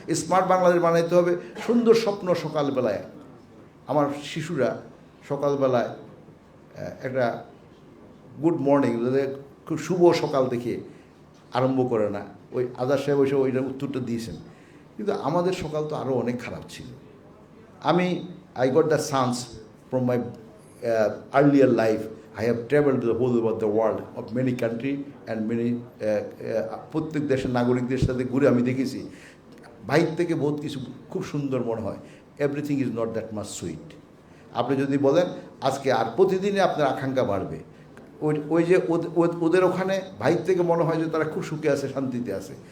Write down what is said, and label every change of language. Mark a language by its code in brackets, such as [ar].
[bn] Smart Bangladesh বানাইতে হবে। সুন্দর স্বপ্ন সকালবেলায়, আমার শিশুরা সকালবেলায় একটা গুড মর্নিং, খুব শুভ সকাল দেখে আরম্ভ করে না, ওই আজাদ সাহেব ওইসব ওইটার উত্তরটা দিয়েছেন। কিন্তু আমাদের সকাল তো আরও অনেক খারাপ ছিল। [en] I got the chance from my earlier life. I have traveled the whole over the world of many country and many [bn] প্রত্যেক দেশের নাগরিকদের সাথে ঘুরে আমি দেখেছি, বাইর থেকে বহুত কিছু খুব সুন্দর মনে হয়। [en] Everything is not that much sweet. [bn] আপনি যদি বলেন আজকে আর প্রতিদিনে আপনার আকাঙ্ক্ষা বাড়বে, ওই যে ওদের ওখানে বাইর থেকে মনে হয় যে তারা খুব সুখে আছে, শান্তিতে আছে।